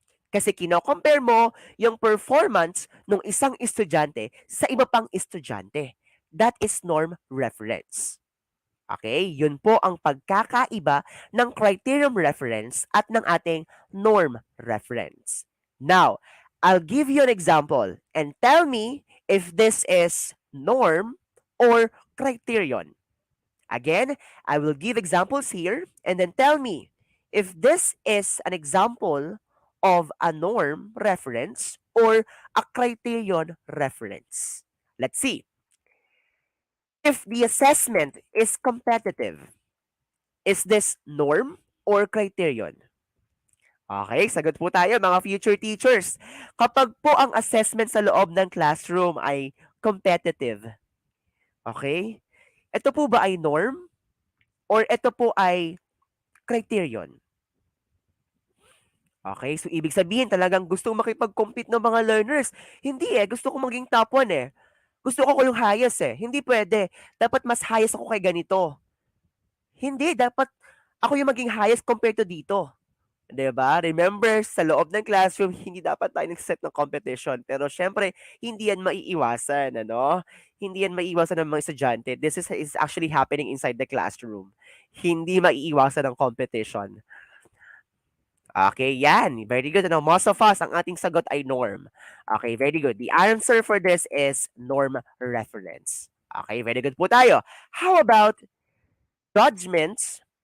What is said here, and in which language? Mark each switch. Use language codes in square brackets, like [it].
[tl] Kasi kino-compare mo yung performance ng isang estudyante sa iba pang estudyante. [en] That is norm reference. [tl] Okay? Yun po ang pagkakaiba ng criterion reference at ng ating norm reference. [en] Now, I'll give you an example and tell me if this is norm or criterion. Again, I will give examples here and then tell me if this is an example of a norm reference or a criterion reference. Let's see. If the assessment is competitive, is this norm or criterion? [tl] Okay, sagot po tayo mga future teachers. Kapag po ang assessment sa loob ng classroom ay competitive, okay? Ito po ba ay norm or ito po ay criterion? Okay, so ibig sabihin talagang gusto makipag-compete ng mga learners. Hindi gusto ko maging top 1 Gusto ko yung highest Hindi pwede. Dapat mas highest ako kay ganito. Hindi, dapat ako yung maging highest compared to dito. 'Di ba? Remember, sa loob ng classroom, hindi dapat tayo nag-set ng competition. Pero syempre, hindi yan maiiwasan, ano? Hindi yan maiiwasan ng mga estudyante. [en] This is actually happening inside the classroom. [tl] Hindi maiiwasan ng competition. Okay, yan. Very good. Ano, most of us, ang ating sagot ay norm. Okay, very good. [en] The answer for this is norm reference. Okay, very good po tayo. How about judgments?